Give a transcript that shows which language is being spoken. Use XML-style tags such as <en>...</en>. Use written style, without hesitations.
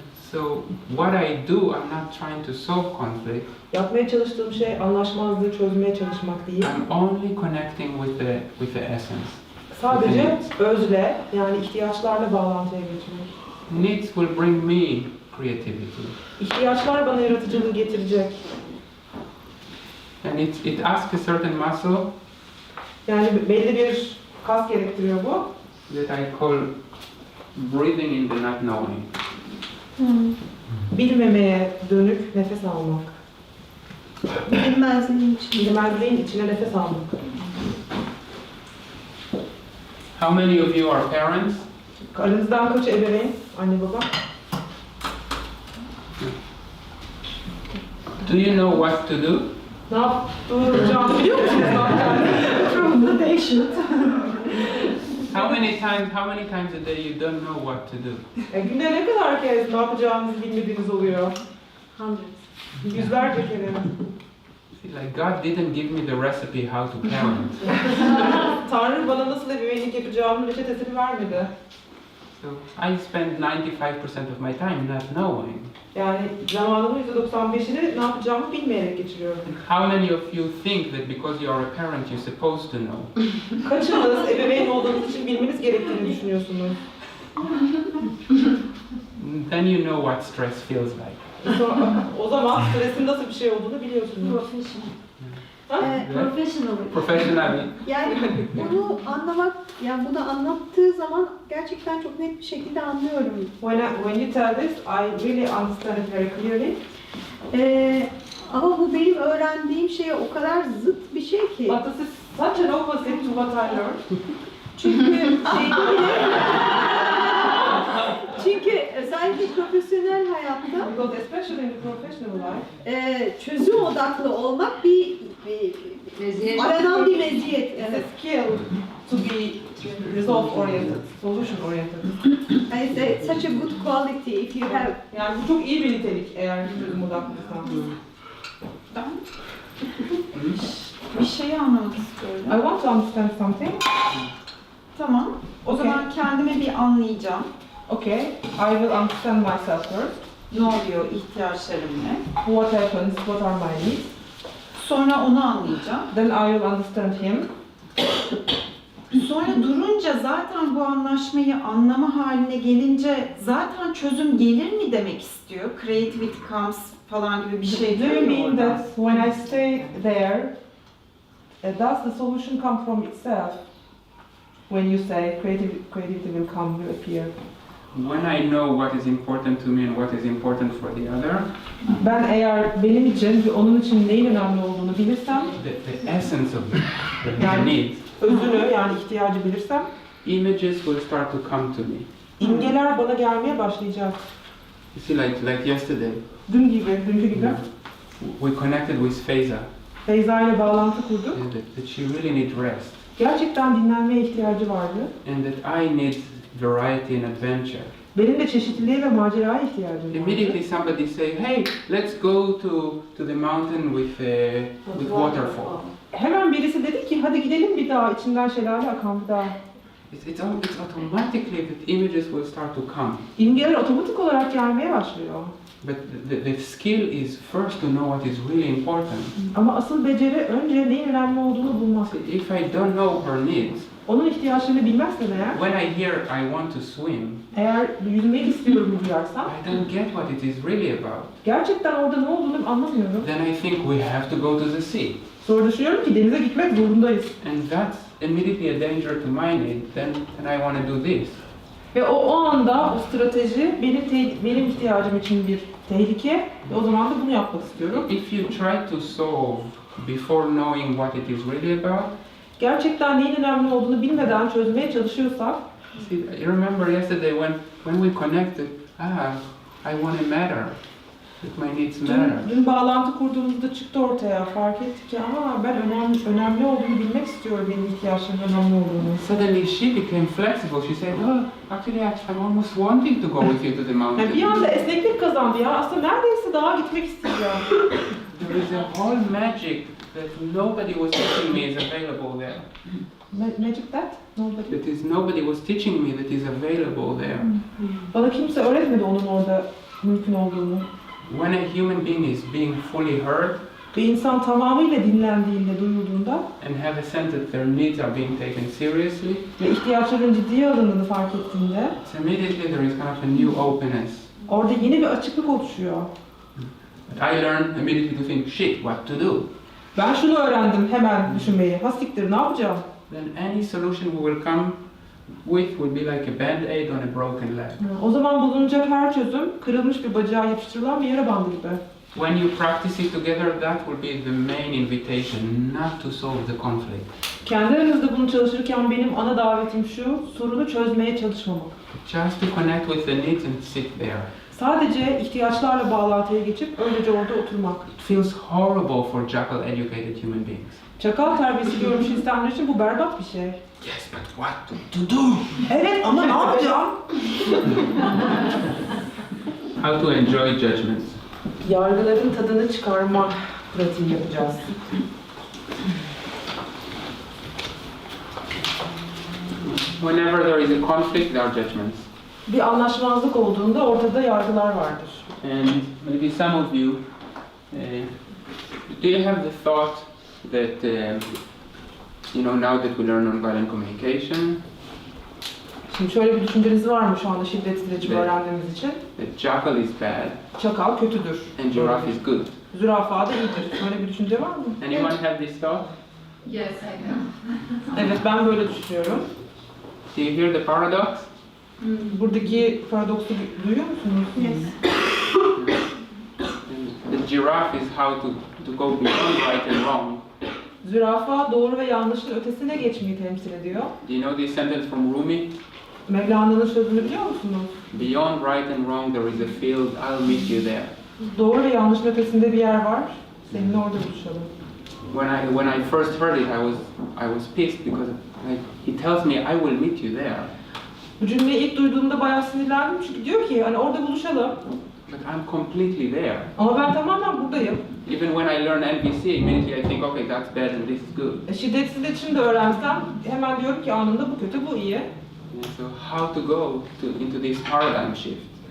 <en>So what I do, I'm not trying to solve conflict.</en> <tr>Yapmaya çalıştığım şey anlaşmazlığı çözmeye çalışmak değil.</tr> <en>I'm only connecting with the essence.</en> <tr>Sadece özle, yani ihtiyaçlarla bağlantıya geçmek.</tr> <en>Needs will bring me creativity.</en> <tr>İhtiyaçlar bana yaratıcılığı getirecek.</tr> <en>And it asks a certain muscle</en> <tr>Yani belli bir kas gerektiriyor bu.</tr> <en>that I call breathing in the not knowing.</en> <tr>Bilmemeye dönük nefes almak. Bilinmezliğin içinde. Bilmezliğin içine nefes almak.</tr> <en>How many of you are parents?</en> <tr>Aranızdan kaçı ebeveyn? Anne baba.</tr> <en>Do you know what to do?</en> <tr>Ne yapacağını biliyor musunuz?</tr> <en>Probably they should. How many times a day you don't know what to do?</en> <tr>Günde ne kadar kez ne yapacağınızı bilmediğiniz oluyor? Yüzlerce kere.</tr> <en>Like God didn't give me the recipe how to parent.</en> <tr>Tanrı bana nasıl ebeveynlik yapacağımın reçetesini vermedi.</tr> <en>So I spend 95% of my time not knowing.</en> <tr>Yani zamanımın %95'ini ne yapacağımı bilmeyerek geçiriyorum.</tr> <en>How many of you think that because you are a parent you're supposed to know?</en> <tr>Kaçınız ebeveyn olduğunuz için bilmeniz gerektiğini düşünüyorsunuz?</tr> <en>Then you know what stress feels like.</en> <tr>O zaman stresin nasıl bir şey olduğunu biliyorsunuz.</tr> <en>Professionally.</en> <tr>Yani bunu anlamak, yani bunu anlattığı zaman gerçekten çok net bir şekilde anlıyorum.</tr> <en>When you tell this, I really understand it very clearly.</en> <tr>Ama bu benim öğrendiğim şeye o kadar zıt bir şey ki.</tr> <en>But this is such an opposite to what I learned.</en> <tr>Çünkü özellikle profesyonel hayatta</tr> <en>Because especially in the professional life,</en> <tr>çözüm odaklı olmak bir aranan bir meziyet.</tr> <en>it's a skill to be result oriented, solution oriented. And it's such a good quality if you have.</en> <tr>Yani bu çok iyi bir nitelik eğer çözüm odaklıysan. Bir şeyi anlamak istiyorum.</tr> <en>I want to understand something.</en> <tr>Tamam. O</tr> <en>Okay.</en> <tr>zaman kendimi bir anlayacağım.</tr> <en>Okay, I will understand myself first.</en> <tr>Ne oluyor, ihtiyaçlarım ne?</tr> <en>What happens, what are my needs?</en> <tr>Sonra onu anlayacağım.</tr> <en>Then I will understand him.</en> <tr>Sonra durunca zaten bu anlaşmayı anlama haline gelince zaten çözüm gelir mi demek istiyor?</tr> <en>Creativity comes</en> <tr>falan gibi bir şey</tr> <en>Do you</en> <tr>diyor mu</tr> <en>mean</en> <tr>orada?</tr> <en>that when I stay there, does the solution come from itself? When you say creativity will come, will appear. When I know what is important to me and what is important for the other,</en> <tr>Ben eğer benim için ve onun için neyin önemli olduğunu bilirsem,</tr> <en>the essence of the need,</en> <tr>özünü yani ihtiyacı bilirsem,</tr> <en>images will start to come to me.</en> <tr>imgeler bana gelmeye başlayacak.</tr> <en>You see, like yesterday,</en> <tr>Dünkü gibi.</tr> <en>we connected with Faiza,</en> <tr>Feyza ile bağlantı kurduk.</tr> <en>that she really needs rest,</en> <tr>Gerçekten dinlenmeye ihtiyacı vardı.</tr> <en>and that I need variety and adventure.</en> <tr>Benim de çeşitliliğe ve maceraya ihtiyacım vardı.</tr> <en>Immediately somebody say, hey, let's go to the mountain with waterfall.</en> <tr>Hemen birisi dedi ki hadi gidelim bir dağ, içinden şelale akan bir dağ.</tr> <en>It's automatically that images will start to come.</en> <tr>İmgeler otomatik olarak gelmeye başlıyor.</tr> <en>But the skill is first to know what is really important.</en> <tr>Ama asıl beceri önce neyin önemli olduğunu bulmak.</tr> <en>If I don't know her needs,</en> <tr>Onun ihtiyaçlarını bilmezsen eğer,</tr> <en>when I hear I want to swim,</en> <tr>eğer yüzmeyi istiyorum duyarsam,</tr> <en>I don't get what it is really about.</en> <tr>gerçekten orada ne olduğunu anlamıyorum.</tr> <en>Then I think we have to go to the sea.</en> <tr>Sonra düşünüyorum ki denize gitmek zorundayız.</tr> <en>And that's immediately a danger to my need. Then I want to do this.</en> <tr>Ve o anda o strateji benim ihtiyacım için bir tehlike ve o zaman da bunu yapmak istiyorum.</tr> <en>If you try to solve before knowing what it is really about,</en> <tr>Gerçekten neyin önemli olduğunu bilmeden çözmeye çalışıyorsak,</tr> <en>see, I remember yesterday when we connected, I want to matter. That my needs matter.</en> <tr>dün bağlantı kurduğumuzda çıktı ortaya, fark ettik ki ben önemli olduğunu bilmek istiyorum, benim ihtiyaçlarım önemli olduğunu.</tr> <en>Suddenly she became flexible. She said, "Oh, actually, I'm almost wanting to go with you to the mountain."</en> <tr>Yani bir anda esneklik kazandı ya, aslında neredeyse dağa gitmek isteyeceğim.</tr> <en>There is a whole magic that nobody was teaching me is available there. Magic that? Nobody was teaching me that is available there.</en> <tr>Bana kimse öğretmedi onun orada mümkün olduğunu.</tr> <en>When a human being is being fully heard</en> <tr>Bir insan tamamıyla dinlendiğinde, duyulduğunda</tr> <en>and have a sense that their needs are being taken seriously,</en> <tr>ve ihtiyaçların ciddiye alındığını fark ettiğinde</tr> <en>immediately there is kind of a new openness.</en> <tr>orada yeni bir açıklık oluşuyor.</tr> <en>But I learned immediately to think, shit, what to do?</en> <tr>Ben şunu öğrendim hemen düşünmeyi. Ha siktir, ne yapacağım?</tr> <en>Then any solution we will come with would be like a band-aid on a broken leg.</en> <tr>O zaman bulunacak her çözüm kırılmış bir bacağa yapıştırılan bir yara bandı gibi.</tr> <en>When you practice it together, that will be the main invitation, not to solve the conflict.</en> <tr>Kendi aranızda bunu çalışırken benim ana davetim şu, sorunu çözmeye çalışmamak.</tr> <en>Just to connect with the needs and sit there.</en> <tr>Sadece ihtiyaçlarla bağlantıya geçip öylece orada oturmak.</tr> <en>It feels horrible for jackal-educated human beings.</en> <tr>Çakal terbiyesi görmüş insanlar için bu berbat bir şey.</tr> <en>Yes, but what to do?</en> <tr>Evet ama ne yapacağım?</tr> <en>How to enjoy judgments.</en> <tr>Yargıların tadını çıkarma pratiği yapacağız.</tr> <en>Whenever there is a conflict, there are judgments.</en> <tr>Bir anlaşmazlık olduğunda ortada yargılar vardır.</tr> <en>And maybe some of you, do you have the thought that, now that we learn nonviolent communication,</en> <tr>Şimdi şöyle bir düşünceniz var mı şu anda şiddetsiz iletişim Evet. öğrendiğimiz için?</tr> <en>that jackal is bad</en> <tr>Çakal kötüdür.</tr> <en>and giraffe is good?</en> <tr>Zürafa da iyidir. Böyle bir düşünce var mı?</tr> <en>Anyone have this thought? Yes, I do.</en> <tr>Evet, ben böyle düşünüyorum.</tr> <en>Do you hear the paradox?</en> <tr>Buradaki paradoksu duyuyor musunuz?</tr> <en>Yes. The giraffe is how to go beyond right and wrong.</en> <tr>Zürafa doğru ve yanlışın ötesine geçmeyi temsil ediyor.</tr> <en>Do you know this sentence from Rumi?</en> <tr>Mevlana'nın sözünü biliyor musunuz?</tr> <en>Beyond right and wrong there is a field, I'll meet you there.</en> <tr>Doğru ve yanlışın ötesinde bir yer var. Seninle orada buluşalım.</tr> <en>When I first heard it, I was pissed because he tells me I will meet you there.</en> <tr>Bu cümleyi ilk duyduğumda bayağı sinirlendim çünkü diyor ki hani orada buluşalım.</tr> <en>But I'm completely there.</en> <tr>Ama ben tamamen buradayım.</tr> <en>Even when I learn NVC, immediately I think, okay, that's bad and this is good.</en> <tr>Şiddetsiz iletişim de öğrensem hemen diyorum ki anında bu kötü, bu iyi.</tr> <en>And so how to go into this paradigm shift?</en>